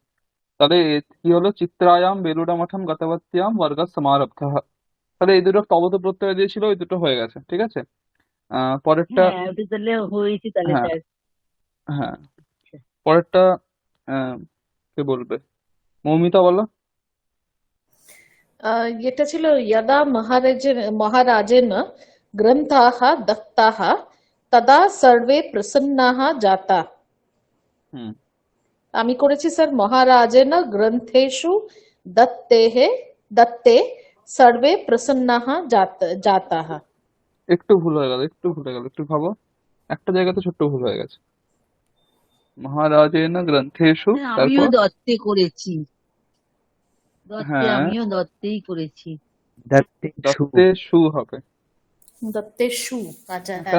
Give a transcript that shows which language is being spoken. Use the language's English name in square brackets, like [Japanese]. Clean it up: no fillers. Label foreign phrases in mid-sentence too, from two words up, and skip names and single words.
[Bangla] তাহলে কি হলো, [Sanskrit] चित्रायाम बेलुड़ा मठम गतवत्याम वर्ग समारब्धः। [Bangla] তাহলে এই দুটো তবত প্রত্যয় দিয়েছিল, ওই দুটো হয়ে গেছে, ঠিক আছে। পরেরটা। হ্যাঁ ওটা তাহলে হয়েছে তাহলে হ্যাঁ, স্যার। হ্যাঁ। পরেরটা আহ, কে বলবে? মৌমিতা বলো। এটা ছিল [Sanskrit] यदा महाराजेन ग्रन्थाः दत्ताः तदा सर्वे प्रसन्नाः जाता। [Bangla] হুম। আমি করেছি স্যার [Sanskrit] महाराजेन ग्रन्थेषु दत्तेः दत्ते सर्वे प्रसन्नाः जाताः। [Bangla] একটু ভুল হয়ে গেল, একটু ভুল হয়ে গেল, একটু ভাবো। একটা জায়গাতে ছোট্ট ভুল হয়ে গেছে। [Sanskrit] महाराजेन ग्रन्थेषु, [Bangla] হ্যাঁ আমিও তারপর। দত্তে করেছি, দত্তে হ্যাঁ, আমিও দত্তেই করেছি। দত্তেষু। দত্তেষু হবে। দত্তেষু, আচ্ছা হ্যাঁ